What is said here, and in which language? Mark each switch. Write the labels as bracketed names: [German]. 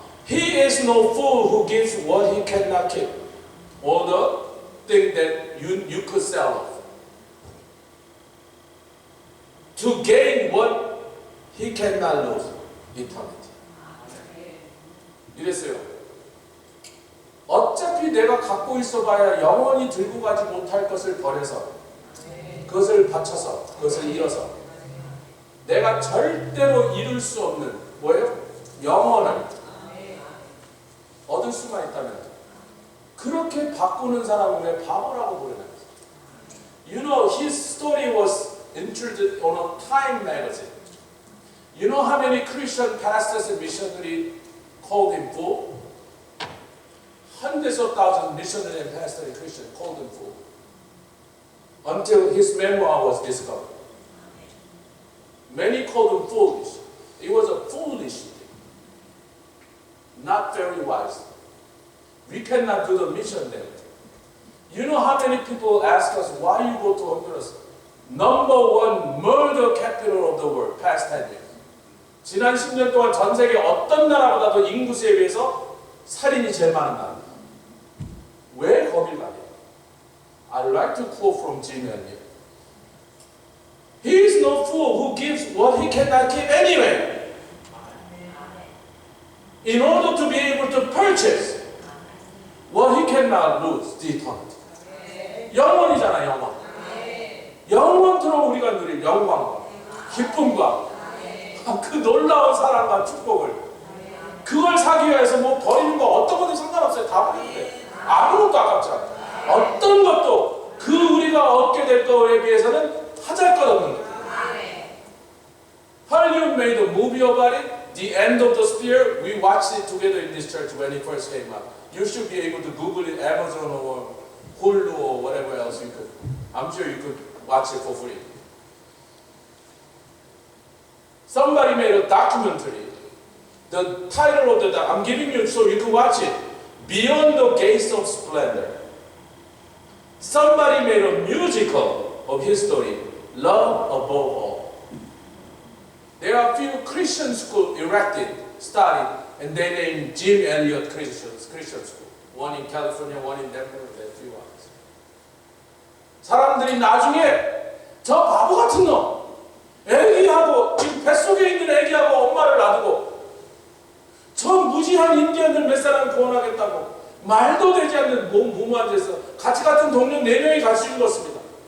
[English] He is no fool who gives what he cannot keep, or the thing that you could sell off, to gain what he cannot lose, eternity. [Korean] 이랬어요. 어차피 내가 갖고 있어봐야 영원히 들고 가지 못할 것을 버려서, 그것을 바쳐서, 그것을 잃어서 내가 절대로 이룰 수 없는 뭐예요? 영원을 얻을 수만 있다면 그렇게 바꾸는 사람은 왜 바보라고 부르는 거예요? [English] You know, his story was introduced on a Time magazine. You know how many Christian pastors and missionaries called him fool? Hundreds of thousands of missionaries and pastors and Christians called him fool. Until his memoir was discovered. Many called him foolish. It was a foolish thing. Not very wise. We cannot do the mission there. You know how many people ask us why you go to Honduras? Number one murder capital of the world, past 10 years. [Korean] 지난 10년 동안 전 세계 어떤 나라보다도 인구수에 비해서 살인이 제일 많은 나라입니다. 왜 거길 가냐? [English] I'd like to quote from Jim Elliot. He is no fool who gives what he cannot keep anyway. In order to be able to purchase what he cannot lose, the eternity. [Korean] 영원이잖아, 영원. 영원토록 우리가 누릴 영광과 기쁨과 그 놀라운 사랑과 축복을, 그걸 사기 위해서 뭐 버리는 거 어떤 것도 상관없어요. 다 버리면 돼. 아무것도 아깝지 않아. 어떤 것도 그 우리가 얻게 될 거에 비해서는 하잘 것 없는 거예요. [English] Hollywood made a movie about it. The End of the Spear. We watched it together in this church when it first came out. You should be able to Google it, Amazon or Hulu or whatever else you could. I'm sure you could watch it for free. Somebody made a documentary. The title of the I'm giving you so you can watch it. Beyond the Gates of Splendor. Somebody made a musical of his story. Love above all. There are a few Christian schools erected, started, and they named Jim Elliot Christian School. One in California, one in Denver, and a few others. [Korean] 사람들이 나중에 저 바보 같은 놈, 애기하고 지금 뱃속에 있는 애기하고 엄마를 놔두고 저 무지한 인디언들 몇 사람 구원하겠다고 말도 되지 않는 무모한 데서 같이 같은 동료 4명이 같이 죽었습니다.